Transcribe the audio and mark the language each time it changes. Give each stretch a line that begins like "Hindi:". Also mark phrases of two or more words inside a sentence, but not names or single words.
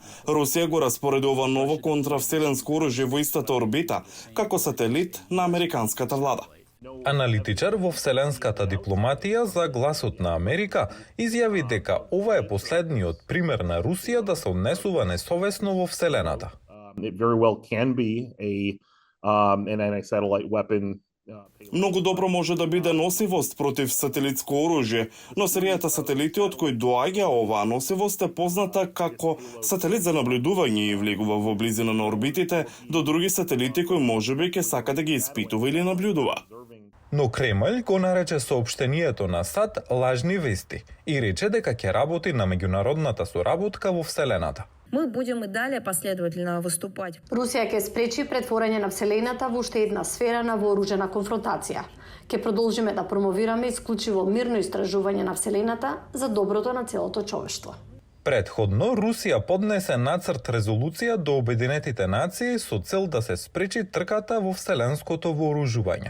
Macedonian: Русија го распоредува ново контравселенско оружје во истата орбита, како сателит на американската влада. Аналитичар во вселенската дипломатија за Гласот на Америка изјави дека ова е последниот пример на Русија да се однесува несовесно во Вселената.
English: It very well can be an anti-satellite weapon.
Macedonian: Многу добро може да биде носивост против сателитско оружје, но серијата сателити од кои доаѓа оваа носивост е позната како сателит за наблюдување и влегува во близина на орбитите до други сателити кои можеби ќе сака да ги испитува или наблюдува. Но Кремљ го нарече соопштението на САД лажни вести и рече дека ќе работи на меѓународната соработка во Вселената.
Russian: Мы будем и далее последовательно выступать.
Macedonian: Русија ќе спречи претворање на Вселената во уште една сфера на вооружена конфронтација. Ќе продолжиме да промовираме исклучиво мирно истражување на Вселената за доброто на целото човештво. Предходно, Русија поднесе нацрт резолуција до Обединетите нации со цел да се спречи трката во вселенското вооружување.